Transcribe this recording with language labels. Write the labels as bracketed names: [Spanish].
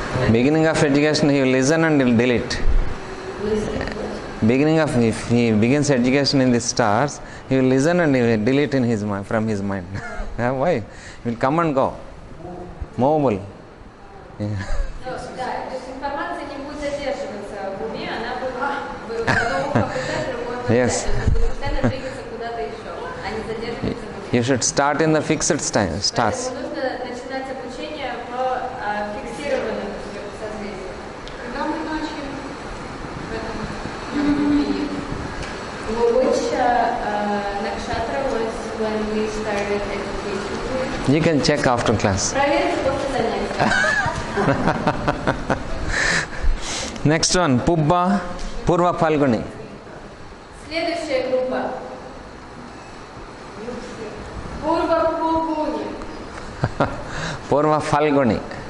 [English] Beginning of education, he will listen and he will delete. Beginning of, if he begins education in the stars, he will listen and he will delete in his mind, from his mind. Why? He will come and go. Movable. [Russian] Ну, да, то есть информация не будет задерживаться в уме, она будет одно ухо опытать, другое опытать. [English] Yes. [Russian] То есть будет постоянно двигаться куда-то еще, а не задерживаться в уме. [English] You should start in the fixed stars. [Russian] Поэтому нужно начинать обучение по фиксированным созвездиям. Когда мы начали в этом? [English] Which nakshatra was when we started education? You can check after class. [Russian] Проверьте после занятия. [English] Next one, Pubba, Purva Falguni. [Russian] Следующая группа. Пурва Пугуни. [English] Purva Falguni.